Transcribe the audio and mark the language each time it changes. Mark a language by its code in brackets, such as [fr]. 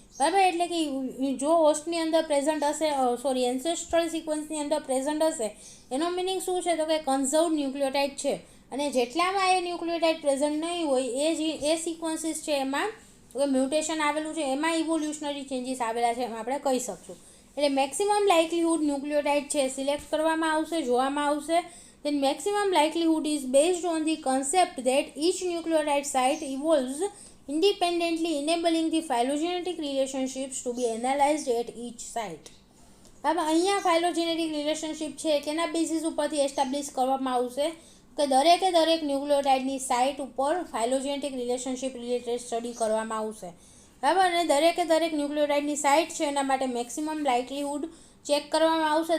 [gu] બરાબર, એટલે કે જો હોસ્ટની અંદર પ્રેઝન્ટ હશે, સોરી એન્સેસ્ટ્રલ સિક્વન્સની અંદર પ્રેઝન્ટ હશે, એનો મિનિંગ શું છે તો કે કન્ઝર્વડ ન્યુક્લિયોટાઇડ છે. અને જેટલામાં એ ન્યુક્લિયોટાઇડ પ્રેઝન્ટ નહીં હોય એ સિક્વન્સીસ છે એમાં મ્યુટેશન આવેલું છે, એમાં ઇવોલ્યુશનરી ચેન્જીસ આવેલા છે એમ આપણે કહી શકશું. એટલે મેક્સિમમ લાઇકલીહુડ ન્યુક્લિયોટાઇડ છે સિલેક્ટ કરવામાં આવશે, જોવામાં આવશે. [en] then maximum likelihood is based on the concept that each nucleotide site evolves independently, enabling the phylogenetic relationships to be analyzed at each site. [gu] હવે અહીંયા ફાઇલોજેનેટિક રિલેશનશિપ છે કેના બેસિસ ઉપરથી એસ્ટાબ્લિશ કરવામાં આવશે કે દરેક ન્યુક્લિયોટાઇડની સાઇટ ઉપર ફાઇલોજેનેટિક રિલેશનશિપ રિલેટેડ સ્ટડી કરવામાં આવશે. બરાબર, અને દરેક ન્યુક્લિયોટાઇડની સાઇટ છે એના માટે મેક્સિમમ લાઇકલીહુડ ચેક કરવામાં આવશે.